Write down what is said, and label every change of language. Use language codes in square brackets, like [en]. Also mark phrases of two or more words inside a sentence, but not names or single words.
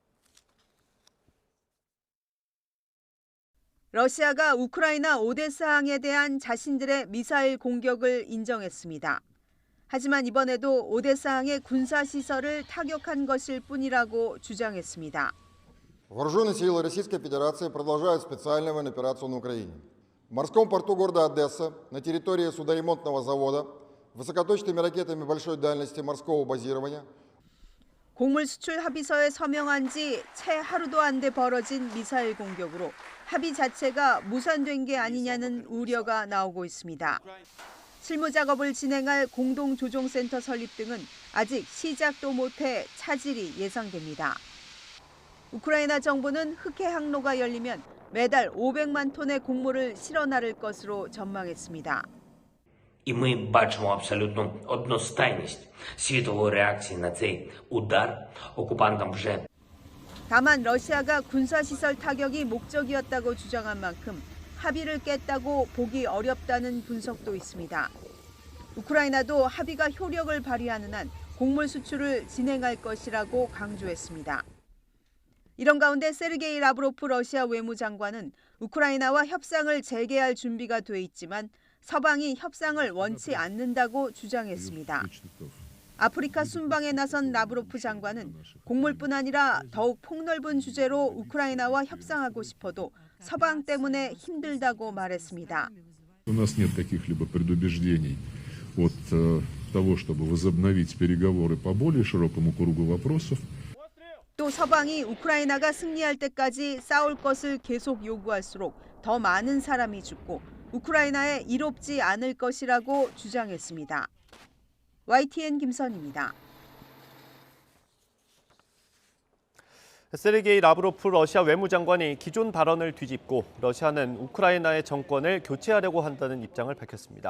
[ko] 러시아가 우크라이나 오데사항에 대한 자신들의 미사일 공격을 인정했습니다. 하지만 이번에도 오데사항의 군사시설을 타격한 것일 뿐이라고 주장했습니다. [ru] Вооруженные силы Российской Федерации продолжают специальную военную операцию на Украине. В морском порту города Одесса на территории судоремонтного завода высокоточными ракетами большой дальности морского базирования [ko] 곡물 수출 합의서에 서명한 지 채 하루도 안 돼 벌어진 미사일 공격으로 합의 자체가 무산된 게 아니냐는 우려가 나오고 있습니다. 실무 작업을 진행할 공동조종센터 설립 등은 아직 시작도 못해 차질이 예상됩니다. 우크라이나 정부는 흑해 항로가 열리면 매달 500만 톤의 곡물을 실어 나를 것으로 전망했습니다. [uk] І ми бачимо абсолютно одностайність світової реакції на цей удар. Окупантам вже [ko] 다만 러시아가 군사시설 타격이 목적이었다고 주장한 만큼 합의를 깼다고 보기 어렵다는 분석도 있습니다. 우크라이나도 합의가 효력을 발휘하는 한 곡물 수출을 진행할 것이라고 강조했습니다. 이런 가운데 세르게이 라브로프 러시아 외무장관은 우크라이나와 협상을 재개할 준비가 돼 있지만 서방이 협상을 원치 않는다고 주장했습니다. 아프리카 순방에 나선 라브로프 장관은 곡물뿐 아니라 더욱 폭넓은 주제로 우크라이나와 협상하고 싶어도 서방 때문에 힘들다고 말했습니다. [ru] У нас нет каких-либо предубеждений от того, чтобы возобновить переговоры по более широкому кругу вопросов. [ko] 또 서방이 우크라이나가 승리할 때까지 싸울 것을 계속 요구할수록 더 많은 사람이 죽고 우크라이나에 이롭지 않을 것이라고 주장했습니다. YTN 김선입니다. 세르게이 라브로프 러시아 외무장관이 기존 발언을 뒤집고 러시아는 우크라이나의 정권을 교체하려고 한다는 입장을 밝혔습니다.